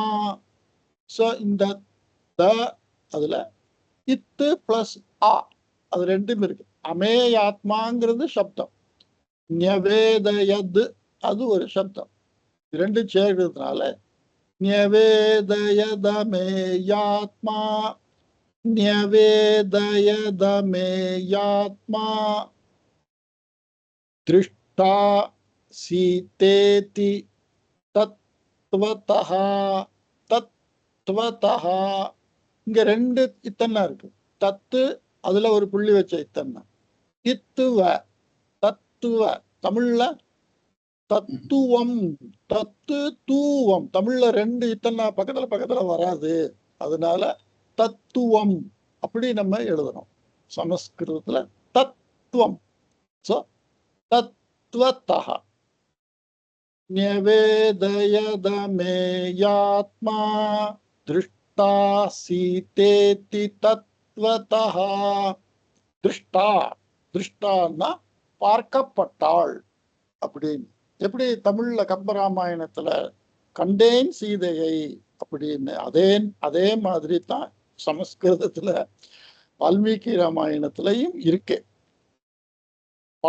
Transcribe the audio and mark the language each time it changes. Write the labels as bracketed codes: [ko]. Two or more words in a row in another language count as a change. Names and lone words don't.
[ta] ஸோ இந்த த அதுல இத்து பிளஸ் ஆ அது ரெண்டும் இருக்கு. அமேயாத்மாங்கிறது சப்தம், ன்யவேதயத் அது ஒரு சப்தம். ரெண்டு சேர்க்கிறதுனால [sa] ன்யவேதயதமேயாத்மா न्यवेदयदमेयात्मा दृष्टा सीतेति तत्वतः तत्वतः. [ta] இங்க ரெண்டு இத்தன்னா இருக்கு. தத்து அதுல ஒரு புள்ளி வச்ச இத்தன்னா. இத்துவ தத்துவ தமிழ்ல தத்துவம் தத்து தூவம். தமிழ்ல ரெண்டு இத்தன்னா பக்கத்துல பக்கத்துல வராது, அதனால தத்துவம் அப்படி நம்ம எழுதணும். சமஸ்கிருதத்துல தத்துவம். [sa] சோ தத்வதः न्यवेदयदमेयात्मा दृष्टा सीतेति तत्वतः. [ta] திருஷ்டா திருஷ்டான்னா பார்க்கப்பட்டாள் அப்படின்னு. எப்படி தமிழ்ல கம்பராமாயணத்துல கண்டேன் சீதையை அப்படின்னு அதே மாதிரி தான் சமஸ்கிருதத்துல வால்மீகி ராமாயணத்திலையும் இருக்கு.